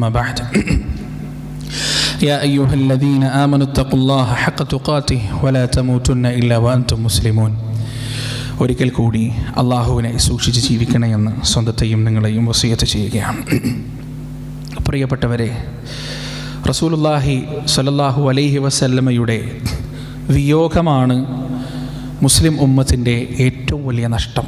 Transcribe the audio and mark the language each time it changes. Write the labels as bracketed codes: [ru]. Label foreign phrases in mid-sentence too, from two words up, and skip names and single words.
[ar] أما بعد. يا أيها الذين آمنوا اتقوا الله حق تقاته ولا تموتن إلا وأنتم مسلمون. [ml] ഒരിക്കൽ കൂടി അള്ളാഹുവിനെ സൂക്ഷിച്ച് ജീവിക്കണമെന്ന് സ്വന്തത്തെയും നിങ്ങളെയും വസിയത്ത് ചെയ്യുകയാണ്. പ്രിയപ്പെട്ടവരെ, [ar] رسول الله صلى الله عليه [ml] വസല്ലമയുടെ വിയോഗമാണ് മുസ്ലിം ഉമ്മത്തിൻ്റെ ഏറ്റവും വലിയ നഷ്ടം.